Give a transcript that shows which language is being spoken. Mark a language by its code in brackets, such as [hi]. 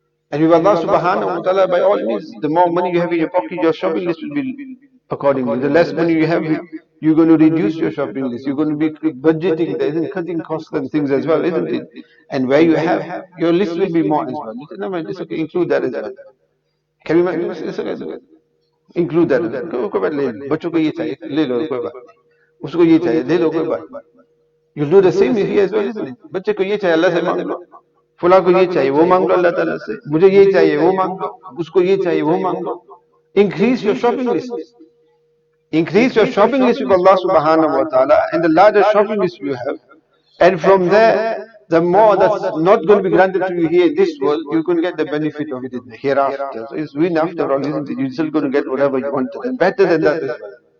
[en] And with Allah Subhanahu wa Ta'ala, by all means, the more money you have in your pocket, your shopping list will be accordingly. The less money you have, you're going to reduce your shopping list. You're going to be budgeting, there isn't cutting costs and things as well, isn't it? And where you have, your list will be more as well. Never mind, it's okay, include that as well. Can we include that? [hi] कोई बात ले लो, बच्चों को ये चाहिए ले लो कोई बात नहीं, उसको ये चाहिए ले लो कोई बात नहीं. [en] You do the same here as well, isn't it? [hi] बच्चे को ये चाहिए अल्लाह से मांग लो, फुला को ये चाहिए वो मांग लो अल्लाह ताला से, मुझे ये चाहिए वो मांग लो, उसको ये चाहिए वो मांग लो. [en] Increase your shopping list. Increase your shopping list with Allah subhanahu wa ta'ala, and the larger shopping list you have, and from there, the more that's not going to be granted to you here in this world, you can get the benefit of it in the hereafter. So it's win after all, isn't it? You're still going to get whatever you wanted, and better than that as well.